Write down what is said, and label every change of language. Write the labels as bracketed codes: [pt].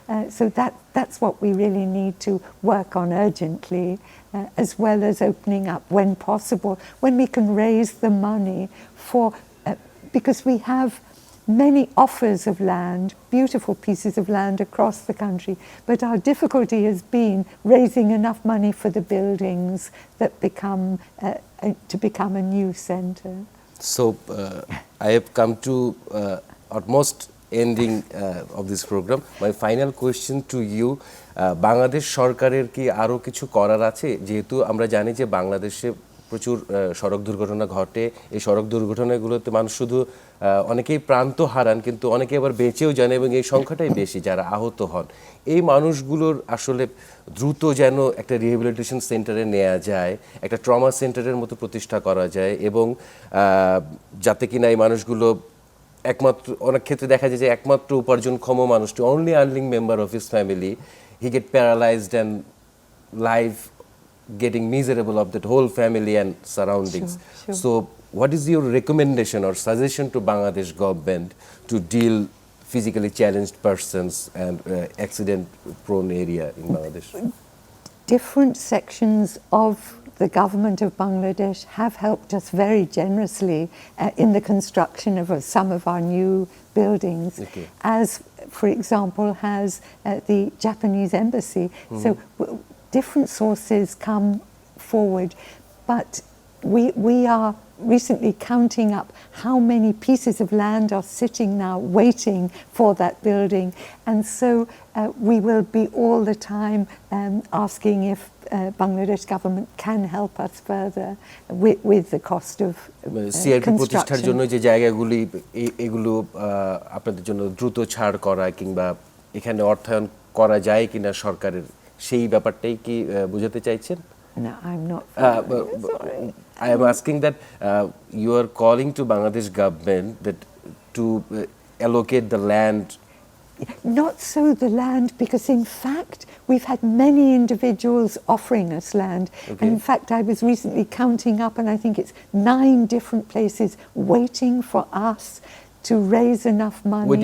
[en] So that's what we really need to work on urgently, as well as opening up when possible, when we can raise the money for, because we have many offers of land, beautiful pieces of land across the country, but our difficulty has been raising enough money for the buildings that become a new centre. So I have come to almost ending of this program. My final question to you, [bn] Bangladesh সরকারের কি আরো কিছু করার আছে? যেহেতু আমরা জানি যে বাংলাদেশে প্রচুর সড়ক দুর্ঘটনা ঘটে, এই সড়ক দুর্ঘটনাগুলোতে মানুষ শুধু অনেকেই প্রাণ তো হারান, কিন্তু অনেকে আবার বেঁচেও যান, এবং এই সংখ্যাটাই বেশি যারা আহত হন। এই মানুষগুলোর আসলে দ্রুত যেন একটা রিহ্যাবিলিটেশন সেন্টারে নেওয়া যায়, একটা ট্রমা সেন্টারের মতো প্রতিষ্ঠা করা যায়, এবং যাতে কিনা এই মানুষগুলো একমাত্র, অনেক ক্ষেত্রে দেখা যায় যে একমাত্র উপার্জনক্ষম মানুষটি, [en] Only earning member of his family, he get paralysed and life getting miserable of that whole family and surroundings. Sure. So what is your recommendation or suggestion to Bangladesh government to deal physically challenged persons and accident prone area in Bangladesh? different sections of the government of Bangladesh have helped us very generously in the construction of some of our new buildings, Okay. as, for example, has the Japanese embassy. So different sources come forward, but we are recently counting up how many pieces of land are sitting now waiting for that building, and so we will be all the time asking if Bangladesh government can help us further with the cost of [bn] CRP প্রতিষ্ঠার জন্য [en] construction. [bn] যে জায়গাগুলি এগুলো আপনাদের জন্য দ্রুত ছাড় করা কিংবা এখানে অর্থায়ন করা যায় কিনা সরকারের, সেই ব্যাপারটাই কি বোঝাতে চাইছেন? [en] No, I'm not. Sorry. I am asking that you are calling to Bangladesh government that to allocate the land. Not so the land, because in fact we've had many individuals offering us land. Okay. And in fact I was recently counting up, and I think it's 9 different places waiting for us to raise enough money.